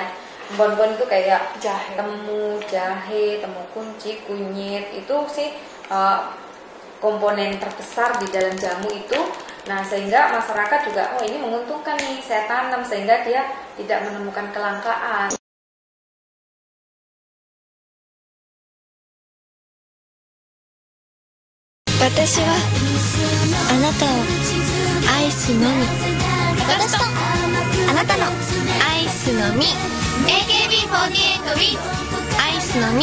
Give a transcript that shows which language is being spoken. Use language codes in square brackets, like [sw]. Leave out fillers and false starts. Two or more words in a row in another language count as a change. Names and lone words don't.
[id] Empon-empon itu kayak jahe, temu kunci, kunyit itu sih komponen terbesar di dalam jamu itu. Nah sehingga masyarakat juga oh ini menguntungkan nih saya tanam sehingga dia tidak menemukan kelangkaan. [ja] 私はあなたを愛すのみ。私とあなたの愛すのみ。 AKB48 with 愛すのみ。